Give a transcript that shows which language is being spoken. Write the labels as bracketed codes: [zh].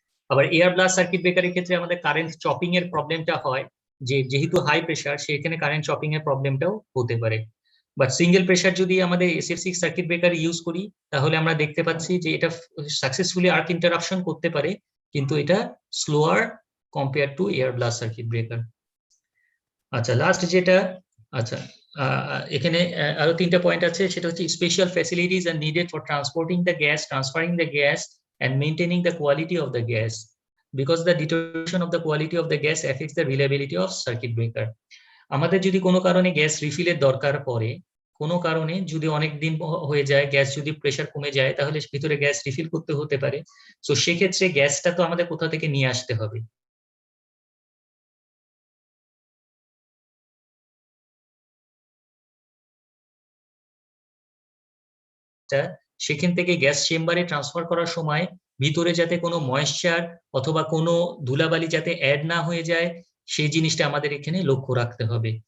[bn] আবার air blast circuit ব্রেকারের ক্ষেত্রে আমাদের কারেন্ট চপিং এর প্রবলেমটা হয়, যে যেহেতু হাই প্রেসার সেখানে কারেন্ট চপিং এর প্রবলেমটাও হতে পারে। বাট সিঙ্গেল প্রেসার যদি আমাদের SF6 সার্কিট ব্রেকার ইউজ করি তাহলে আমরা দেখতে পাচ্ছি যে এটা সাকসেসফুলি আর্ক ইন্টারাপশন করতে পারে, কিন্তু এটা slower compare to air blast circuit breaker. আচ্ছা লাস্ট যেটা, আচ্ছা এখানে আরো 3টা পয়েন্ট আছে, সেটা হচ্ছে [en] Special facilities are needed for transporting the gas, transferring the gas and maintaining the quality of the gas, because the deterioration of the quality of the gas affects the reliability of circuit breaker. [bn] আমাদের যদি কোনো কারণে gas রিফিলের দরকার পড়ে, কোনো কারণে যদি অনেক দিন হয়ে যায়, গ্যাস যদি প্রেসার কমে যায়, তাহলে ভিতরে গ্যাস রিফিল করতে হতে পারে। তো সেক্ষেত্রে গ্যাসটা তো আমাদের কোথা থেকে নিয়ে আসতে হবে, সেখান থেকে গ্যাস চেম্বারে ট্রান্সফার করার সময় ভিতরে যাতে কোনো ময়েশ্চার অথবা কোনো ধুলাবালি যাতে অ্যাড না হয়ে যায়, সেই জিনিসটা আমাদের এখানে লক্ষ্য রাখতে হবে।